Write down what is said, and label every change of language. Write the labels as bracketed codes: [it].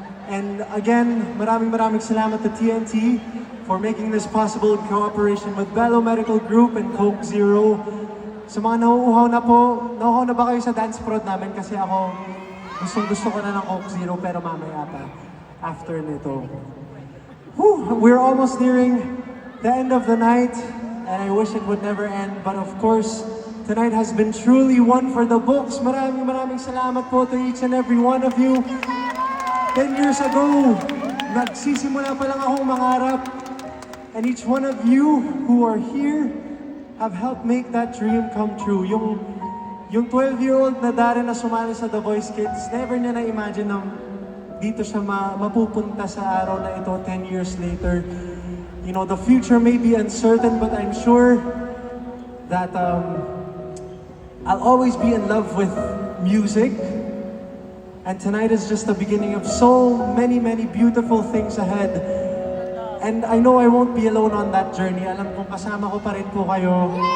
[en] And again, [tl] maraming salamat [en] to TNT for making this possible in cooperation with Bello Medical Group and Coke Zero. [tl] Sa mga nauuhaw na ba kayo sa dance prod namin? Kasi ako, gusto ko na ng Coke Zero, pero mamaya pa, after nito. [en] Whew, we're almost nearing the end of the night, and I wish it would never end. But of course, tonight has been truly one for the books. [tl] Maraming salamat po [en] to each and every one of you. 10 years ago, [tl] nagsisimula pa lang akong mangarap. [en] And each one of you who are here have helped make that dream come true. [tl] Yung 12-year-old na Darren na sumali sa The Voice Kids, never niya na-imagine na dito siya mapupunta sa araw na ito 10 years later. [en] You know, the future may be uncertain, but I'm sure that I'll always be in love with music. And tonight is just the beginning of so many beautiful things ahead. And I know I won't be alone on that journey. [tl] Alam kong kasama ko pa rin po kayo.